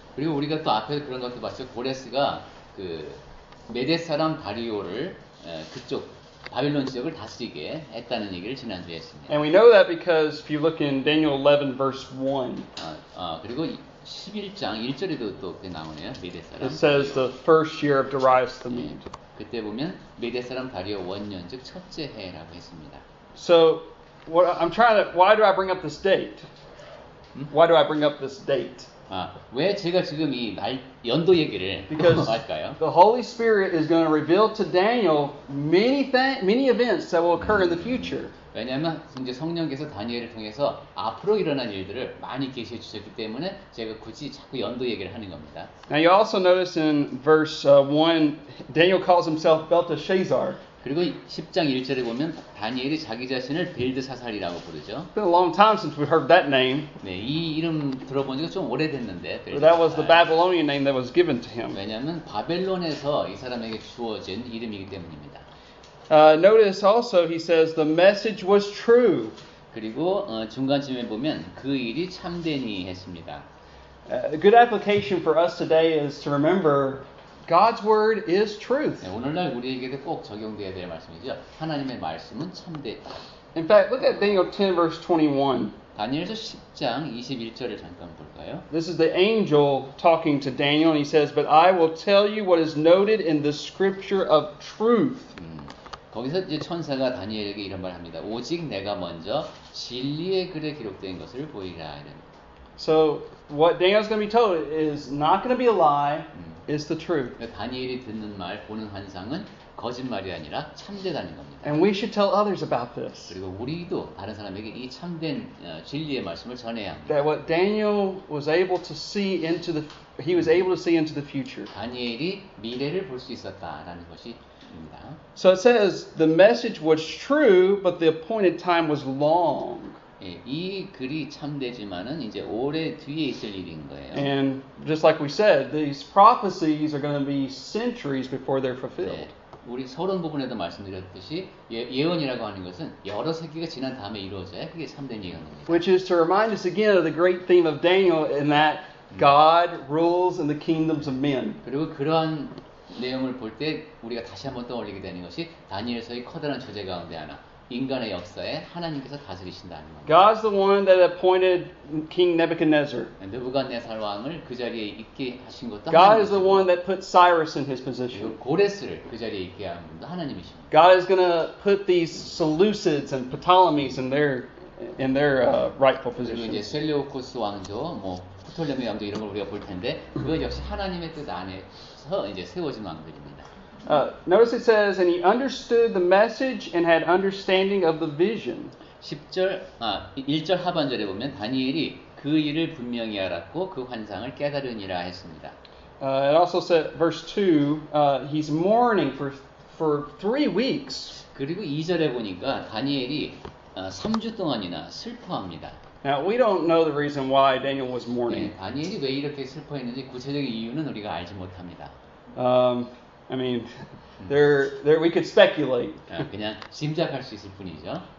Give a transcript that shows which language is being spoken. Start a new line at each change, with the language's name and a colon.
Korean: 그리고 우리가 또 앞에 그런 것도 봤죠. 고레스가 그 메데 사람 다리오를 그쪽 바빌론 지역을 다스리게 했다는 얘기를 지난주에 했습니다.
English: And we know that because if you look in Daniel 11 verse 1,
Korean: 그리고 11장 1절에도 또 나오네요. 메데 사람.
English: it says the first year of Darius the Mede.
Korean: 그때 보면 메데 사람 다리오 원년 즉 첫째 해라고 했습니다.
English: So why do I bring up this date? Why do I bring up this date?
Korean: 왜 제가 지금 이 연도 얘기를
English: Because
Korean: 할까요?
English: the Holy Spirit is going to reveal to Daniel many events that will occur in the future.
Korean: 왜냐하면 이제 성령께서 다니엘을 통해서 앞으로 일어날 일들을 많이 계시해 주셨기 때문에 제가 굳이 자꾸 연도 얘기를 하는 겁니다.
English: Now you also notice in verse 1, Daniel calls himself Belteshazzar.
Korean: 그리고 10장 1절에 보면 다니엘이 자기 자신을 벨드사살이라고 부르죠.
English: It's been a long time since we heard that name.
Korean: 네, 이 이름 들어본 지가 좀 오래됐는데
English: But that was the Babylonian name that was given to him.
Korean: 왜냐하면 바벨론에서 이 사람에게 주어진 이름이기 때문입니다.
English: Notice also he says the message was true.
Korean: 그리고 중간쯤에 보면 그 일이 참되니 했습니다.
English: A good application for us today is to remember God's word is truth.
Korean: 네, 오늘날 우리에게도 꼭 적용돼야 될 말씀이죠. 하나님의 말씀은 참되다.
English: In fact, look at Daniel 10 verse 21.
Korean: 다니엘서 10장 21절을 잠깐 볼까요?
English: This is the angel talking to Daniel, and he says, "But I will tell you what is noted in the scripture of truth."
Korean: 거기서 이제 천사가 다니엘에게 이런 말을 합니다. 오직 내가 먼저 진리의 글에 기록된 것을 보이라. 이런.
English: So what Daniel's going to be told is not going to be a lie, it's the truth.
Korean: 다니엘이 듣는 말, 보는 환상은 거짓말이 아니라 참되다는 겁니다.
English: And we should tell others about this.
Korean: 그리고 우리도 다른 사람에게 이 참된 진리의 말씀을 전해야 합니다.
English: That what Daniel was able to see into he was able to see into the future.
Korean: 다니엘이 미래를 볼 수 있었다라는 것입니다.
English: So it says the message was true, but the appointed time was long.
Korean: 예, 이 글이 참되지만은 이제 오래 뒤에 있을 일인 거예요.
English: And just like we said, these prophecies are going to be centuries before they're fulfilled.
Korean: 네, 우리 서론 부분에도 말씀드렸듯이 예언이라고 하는 것은 여러 세기가 지난 다음에 이루어져야 그게 참된 예언입니다.
English: Which is to remind us again of the great theme of Daniel in that God rules in the kingdoms of men.
Korean: 그리고 그러한 내용을 볼 때 우리가 다시 한번 떠올리게 되는 것이 다니엘서의 커다란 주제 가운데 하나. 인간의 역사에 하나님께서 다스리신다는 겁니다.
English: God's the one that appointed King Nebuchadnezzar.
Korean: 느부갓네살 왕을 그 자리에 있게 하신 것도
English: God is the
Korean: 하나님이시고
English: one that put Cyrus in his position.
Korean: 그리고 고레스를 그 자리에 있게 한 분도 하나님이십니다.
English: God is going to put these Seleucids and Ptolemies in their rightful
Korean: 그리고 이제
English: positions.
Korean: 셀레우코스 왕조, 뭐 프톨레미 왕조 이런 걸 우리가 볼 텐데 그것 역시 하나님의 뜻 안에서 이제 세워진 왕들입니다.
English: Notice it says, and he understood the message and had understanding of the vision.
Korean: 1절 하반절에 보면 다니엘이 그 일을 분명히 알았고 그 환상을 깨달으니라 했습니다.
English: It also said, verse 2, he's mourning for 3 weeks.
Korean: 그리고 2절에 보니까 다니엘이 3주 동안이나 슬퍼합니다.
English: Now, we don't know the reason why Daniel was mourning.
Korean: 네, 다니엘이 왜 이렇게 슬퍼했는지 구체적인 이유는 우리가 알지 못합니다.
English: I mean, we could speculate,
Korean: 그냥 짐작할 수 있을 뿐이죠.